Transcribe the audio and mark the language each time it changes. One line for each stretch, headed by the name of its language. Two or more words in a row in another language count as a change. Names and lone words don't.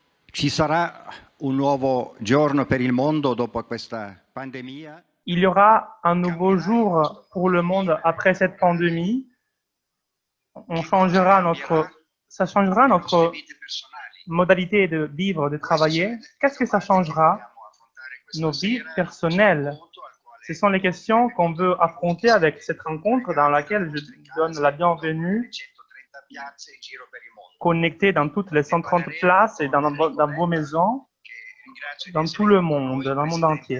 Italian: Ci sarà un nuovo giorno per il mondo dopo questa pandemia?
French: Il y aura un nouveau jour pour le monde après cette pandémie. Ça changera notre modalité de vivre, de travailler. Qu'est-ce que ça changera? Nos vies personnelles. Ce sont les questions qu'on veut affronter avec cette rencontre dans laquelle je donne la bienvenue, connectés dans toutes les 130 places et dans vos maisons, dans tout le monde, dans le monde entier.